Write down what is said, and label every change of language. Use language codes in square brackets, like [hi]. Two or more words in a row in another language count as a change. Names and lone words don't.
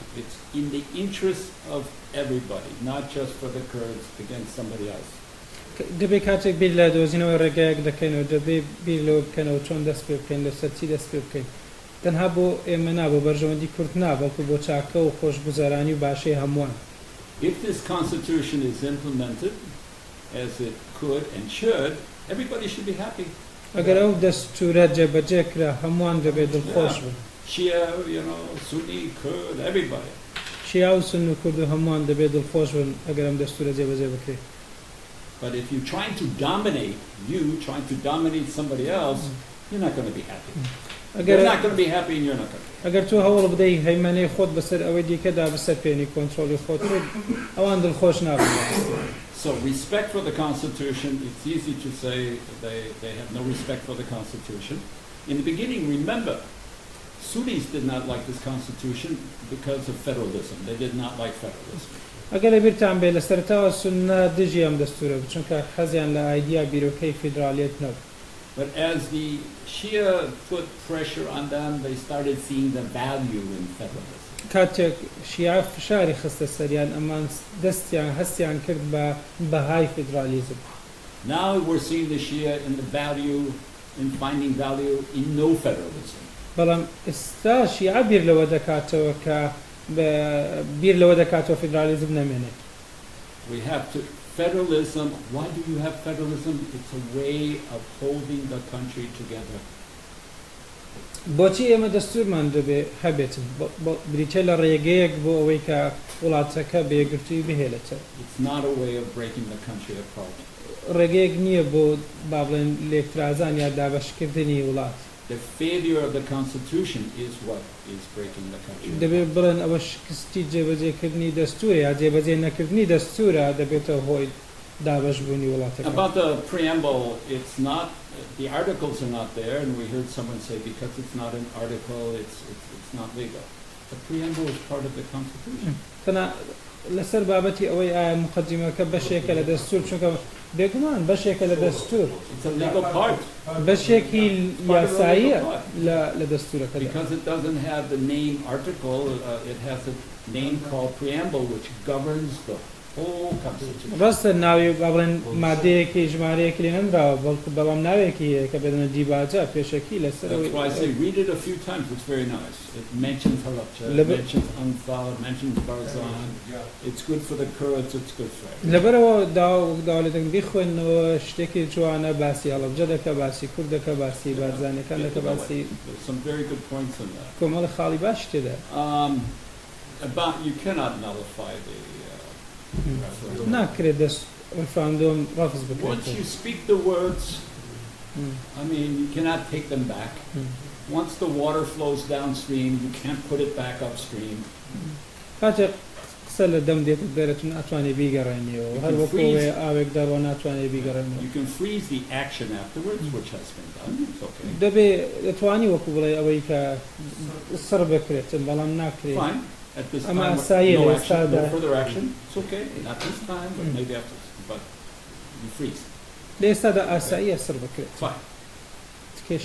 [en] It's in the interest of everybody, not just for the Kurds against somebody else. [ckb] دەبێ کاتێک بیر لە دۆزینەوە ڕێگایەک دەکەینەوە دەبێ بیر لەوە بکەنەوە چۆن دەست پێ بکەین لەسەر چی دەست پێ بکەین. تەنها بۆ ئێمە نا بۆ بەرژەوەندی کورد نا بەڵکو بۆ چاکە و خۆشگوزارانی و باشەی هەمووان. [en] If this constitution is implemented as it could and should, everybody should be happy. [ckb] ئەگەر ئەو دەستورە جێبەجێ کرا هەمووان دەبێ دڵخۆش بن. [en] Shia, Sunni, Kurd, everybody. [ckb] شیا و سن و کورد و هەمووان دەبێ دڵخۆش بن ئەگەر ئەم دەستورە جێبەجێ بکرێت. [en] But if you're trying to dominate somebody else, you're not going to be happy. You're not going to be happy and you're not going to be happy. [ckb] ئەگەر تۆ هەوڵ بدەی هەیمەنەی خۆت بەسەر ئەوەی دیکەدا بەسەر پێێنی کۆنترۆلی خۆت ئەوان دڵخۆش نابن. [en] So respect for the Constitution, it's easy to say they have no respect for the Constitution. In the beginning, remember, Sunnis did not like this Constitution because of federalism. They did not like federalism. [ckb] ئەگەر لەبیرتان بێ لە سەرەتاوە سونە دژی ئەم دەستورە چونکە حەزیان لە ئایدیا بیرۆکەی فیدرالیەت نەبوو. [en] But as the Shia put pressure on them, they started seeing the value in federalism. [ckb] کاتێک شیعە فشاری خستە سەریان ئەمان دەستیان هەستیان کرد بە بەهای فیدرالیزم. [en] Now we're seeing the Shia in the value, in finding value in no federalism. [ckb] بەڵام ئێستا شیعە بیر لەوە دەکاتەوە کە بیر لەوە دەکاتەوە فیدرالیزم نەمێنێت. [en] We have to federalism. Why do you have federalism? It's a way of holding the country together. [ckb] بۆچی ئێمە دەستورمان دەبێ هەبێتن بریتە لە ڕێگەیەک بۆ ئەوەی کە وڵاتەکە بێگرتووی بهێلێتەوە [en] It's not a way of breaking the country apart. [ckb] ڕێگەیەک نییە بۆ با بڵێن لێکترازان یا دابەشکردنی وڵات [en] The failure of the Constitution is what is breaking the country. [ckb] دەبێت بڵێن ئەوە شکستی جێبەجێکردنی دەستورە یا جێبەجێ نەکردنی دەستورە دەبێتەوە هۆی دابەشبوونی وڵاتەکە. [en] About the preamble, it's not, the articles are not there, and we heard someone say because it's not an article, it's not legal. The preamble is part of the Constitution. [ckb] لەسەر بابەتی ئەوەی ئایا مقدمەکە بەشێکە لە دەستور چونکە بێگومان بەشێکە لە دەستور [en] It's a legal part. [ckb] بەشێکی یاساییە لە دەستورەکە. [en] Because it doesn't have the name article, it has a name called preamble, which governs the whole Constitution. [ckb] ڕاستە ناوی با بڵێن مادەیەکی ژمارەیەکی لێ نەنراوە بەڵام ناوێکی کە بێدەنە دیباجە پێشەکی لەسەر [en] That's why I say read it a few times, it's very nice. It mentions Halabja, it mentions Anfal, it mentions Barzan. It's good for the Kurds, it's good for everyone. [ckb] لەبەرەوە داوڵێتێک بیخوێنەوە شتێکی جوانە باسی هەڵەبجە دەکە باسی کورد دەکە باسی بارزانەکان دەکە باسی [en] There's some very good points in that. [ckb] کۆمەڵی خاڵی باش تێدا. [en] About you cannot nullify the referendum. [ckb] ناکرێت دەست ڕفراندۆم ڕەفز بکرێت. [en] Once you speak the words, I mean, you cannot take them back. Once the water flows downstream, you can't put it back upstream. [ckb] کاتێک قسە لە دەم دێت دەرەتون ناتوانێت بیگەڕێنیەوە هەر وەکوێ ئاوێک دەڕۆ ناتوانێت بیگەڕێنەوە. [en] You can freeze the action afterwards, which has been done. It's okay. [ckb] دەبێ دەتوانی وەکو بڵێ ئەوەی کە سەر بکرێتن بەڵام ناکرێت. [en] Fine. At this Ama time, asayı no da action, no sada- further action. It's okay. Not this time, but maybe after. But you freeze. [ckb] لە ئێستادا ئاساییە سەر بکرێت. [en] Fine. This